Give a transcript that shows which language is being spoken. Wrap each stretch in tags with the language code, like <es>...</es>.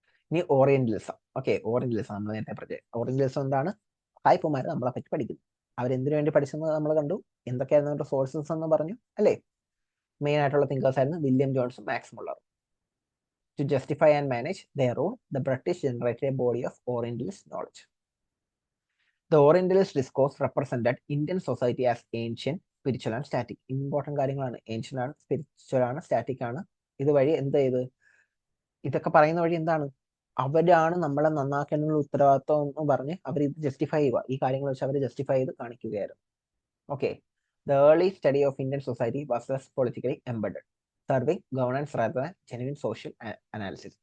<ml>ഇനി orientalism. Okay, orientalism നമ്മൾ നേരത്തെ പറഞ്ഞത്. ഓറിയന്റലിസം എന്താണ്? സായിപ്പുമാർ നമ്മളെ പറ്റി പഠിക്കുന്നു. അവരെന്തിനു വേണ്ടി പഠിച്ചെന്ന് നമ്മൾ കണ്ടു. എന്തൊക്കെയായിരുന്നു അവരുടെ സോഴ്സസ് എന്ന് പറഞ്ഞു അല്ലേ? മെയിൻ ആയിട്ടുള്ള തിങ്കേഴ്സ് ആയിരുന്നു William ജോൺസും max മുള്ളറും.</ml> <en>To justify and manage their rule, the British generated a body of Orientalist knowledge. The Orientalist discourse represented Indian society as ancient, spiritual and static.</en> <ml>Important കാര്യങ്ങളാണ്. Ancient ആണ്, spiritual ആണ്, static ആണ്. ഇതുവഴി എന്ത് ചെയ്ത്, ഇതൊക്കെ പറയുന്ന വഴി എന്താണ്, അവരാണ് നമ്മളെ നന്നാക്കാനുള്ള ഉത്തരവാദിത്വം എന്ന് പറഞ്ഞ് അവർ ഇത് ജസ്റ്റിഫൈ ചെയ്യുക. ഈ കാര്യങ്ങൾ വെച്ച് അവർ ജസ്റ്റിഫൈ ചെയ്ത് കാണിക്കുകയായിരുന്നു.</ml> <en>Okay, the early study of Indian society was less politically embedded, serving governance rather than genuine social analysis.</en>